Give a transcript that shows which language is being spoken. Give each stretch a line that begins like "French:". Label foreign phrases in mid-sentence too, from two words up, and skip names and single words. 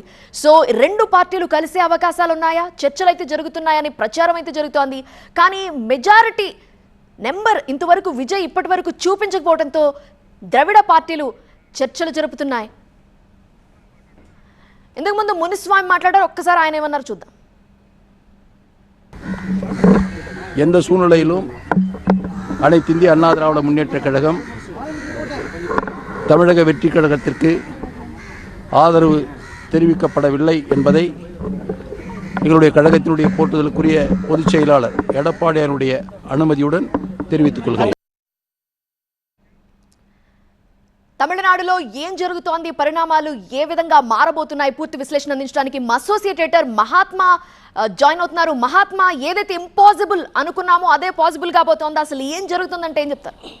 Telugu: సో రెండు పార్టీలు కలిసే అవకాశాలు ఉన్నాయా? చర్చలు అయితే జరుగుతున్నాయని ప్రచారం అయితే జరుగుతోంది. కానీ
English: majority number
Telugu: ఇంతవరకు విజయ్ ఇప్పటి వరకు చూపించకపోవడంతో ద్రవిడ పార్టీలు చర్చలు జరుపుతున్నాయి. ఇంతకు ముందు మునిస్వామి మాట్లాడారు. ఒక్కసారి ఆయన ఏమన్నారు చూద్దాం.
Tamil: எந்த சூழ்நிலையிலும் அனைத்து இந்திய அண்ணா திராவிட முன்னேற்ற கழகம் தமிழக வெற்றி கழகத்திற்கு ஆதரவு தெரிவிக்கப்படவில்லை என்பதை எங்களுடைய கழகத்தினுடைய போற்றுதலுக்குரிய பொதுச் செயலாளர் எடப்பாடியாருடைய அனுமதியுடன் தெரிவித்துக் கொள்கிறேன்.
Telugu: తమిళనాడులో ఏం జరుగుతోంది, పరిణామాలు ఏ విధంగా మారబోతున్నాయి, పూర్తి విశ్లేషణ అందించడానికి మా
English: associate editor
Telugu: మహాత్మా జాయిన్ అవుతున్నారు. మహాత్మా, ఏదైతే ఇంపాసిబుల్ అనుకున్నామో అదే పాసిబుల్ కాబోతోంది. అసలు ఏం జరుగుతుందంటే ఏం చెప్తారు?